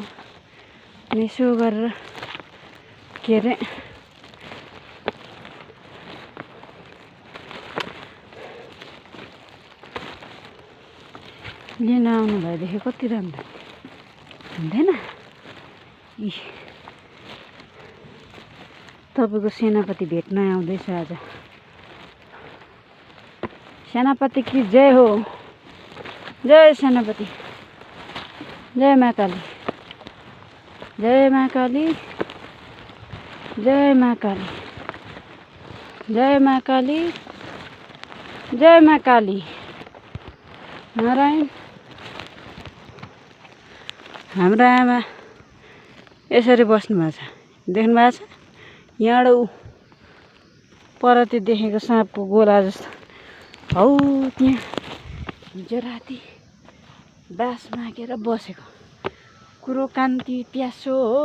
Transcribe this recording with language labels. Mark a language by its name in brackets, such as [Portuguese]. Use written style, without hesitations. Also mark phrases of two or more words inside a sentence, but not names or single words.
[Nepali] अनि यसो गरेर के अरे लिन आउनु भएदेखि कति राम्रो हुन्थेन? तपाईँको सेनापति भेट्न आउँदैछ आज। सेनापति की जय हो। जय सेनापति, जय महाकाली, जय महाकाली, जय महाकाली, जय महाकाली, जय महाकाली। नारायण। हाम्रो आमा यसरी बस्नु भएको छ। देख्नु भएको छ यहाँबाट ऊ पर त्यो देखेको साँपको गोला जस्तो हौ त्यहाँ हिजो राति बास मागेर बसेको कुरो कान्ति प्यासो हो।